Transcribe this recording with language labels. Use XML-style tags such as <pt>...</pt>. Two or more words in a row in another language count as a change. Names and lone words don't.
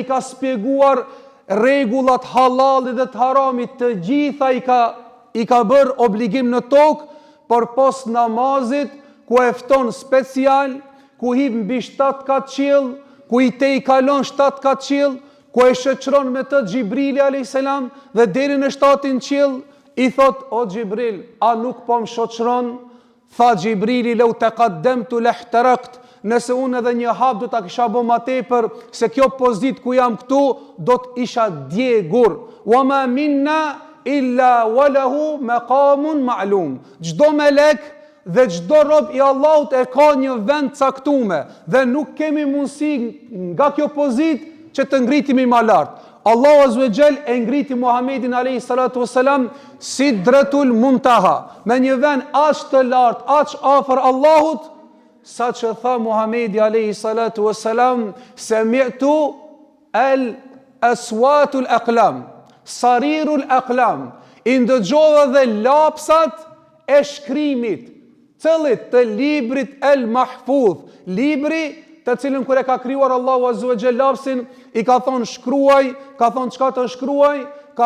<sq>ka shpjeguar rregullat halalit dhe të haramit, të gjitha i ka bërë obligim në tokë, por pos namazit, ku e fton special, ku hip mbi 7 kat qiell, ku i te i kalon 7 kat qiell, ku e shoqëron me të Xhibrili</sq> <ar>عليه السلام,</ar> <sq>dhe deri në 7-in qiell i thot: "O Xhibril, a nuk po më shoqëron?" Tha Xhibrili:</sq> <ar>"لو تقدمت لاحترقت."</ar> <sq>Nëse unë edhe një hap do ta kisha bë më tepër, se kjo pozitë ku jam këtu do të isha djegur.</sq> <ar>"وما منا إلا وله مقام معلوم."</ar> <sq>Çdo melek dhe çdo rob i Allahut e ka një vend caktuar dhe nuk kemi mundësi nga kjo pozitë që të ngritemi më lart. Allahu</sq> <ar>عز وجل</ar> <sq>e ngriti Muhamedin</sq> <ar>عليه الصلاة والسلام</ar> <sq>Sidratul Muntaha, me një vend aq të lartë, aq afër Allahut, sa që tha Muhamedi</sq> <ar>عليه الصلاة والسلام: "سمعت أصوات الأقلام صرير الأقلام."</ar> <sq>I ndëgjova dhe lapsat e shkrimit, cëllit të librit El Mahfudh, libri të cilën kur e ka krijuar Allahu</sq> <ar>عز وجل</ar> <sq>lapsin, i ka thonë shkruaj, ka thonë çka të shkruaj, ka</sq>